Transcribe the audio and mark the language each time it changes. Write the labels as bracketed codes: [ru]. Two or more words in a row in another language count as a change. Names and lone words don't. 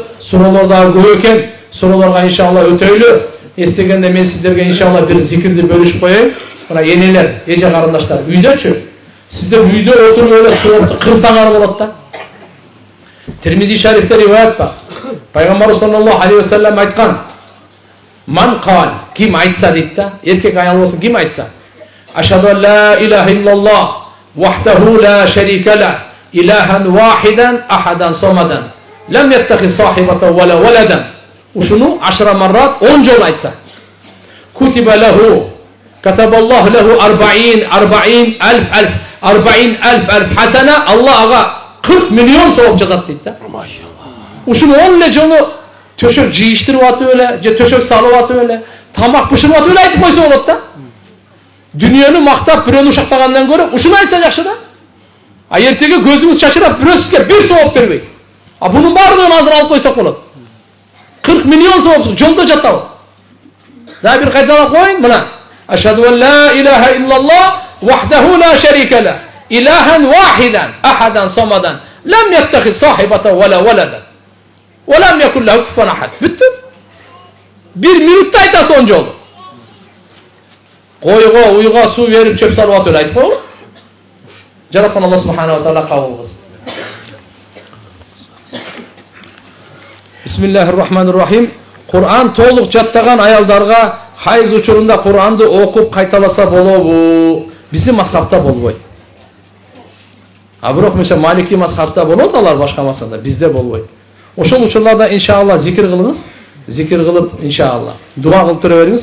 [ky] Суроолор дагы көп экен. Суроолорго иншалла өтөйлү. Эстегенде мен сиздерге иншалла бир зикирди бөлүшүп коеюн. Мына энелер, эже карындаштар, үйдөчү. Сиздер үйдө отуруп эле соопту кырсаңар болот да. Тирмизи шарифте риваят бар. Пайгамбар [ar] صلى الله عليه وسلم [ky] айткан: [ar] "من قال", [ky] ким айтса дейт да, эркек аял болсун, ким айтса: [ar] "أشهد أن لا إله إلا الله وحده لا شريك له، إلهاً واحداً أحداً صمداً، لم يتخذ صاحبة ولا ولداً". [ky] Ушуну 10 маррат 10 жолу айтса. [ar] كتب له، كتب الله له 40,000 حسنة, [ky] Аллах ага 40 миллион сауап жазат дейт да. Ушуну 10 эле жолу төшөк жыйыштырып атып эле, же төшөк салып атып эле, тамак бышырып атып эле айтып койсо болот да. Дүйнөнү мактап, бирөөнү ушактагандан көрө ушуну айтса жакшы да. А эртеге көзүңүз чачырап, бирөө сизге бир сауап бербейт. А бунун баардыгын азыр алып койсок болот. 40 миллион сауап жолдо жатабыз. Да бир кайталап коюн, мына. [ar] أشهد أن لا إله إلا الله وحده لا شريك له، إلهاً واحداً أحداً صمداً، لم يتخذ صاحبة ولا ولداً، ولم يكن له كفواً أحد. [ky] Бүттү. Bir minutта айтасыз 10 жолу. Койго, уйга суу берип, чөп салып атып айтып койгула. Жараткан Алла [ar] سبحانه وتعالى [ky] кабыл кылсын. [ar] بسم الله الرحمن الرحيم. [ky] Кур'ан толук жаттаган аялдарга хайыз учурунда Кур'анды окуп кайталаса болобу? Биздин мазхабта болбойт. А бирок мисалы Малики мазхабта болот, алар башка мазхабта, бизде болбойт. Ошол учурларда иншалла зикир кылыңыз. Зикир кылып иншалла дуа кылып тура бериңиз.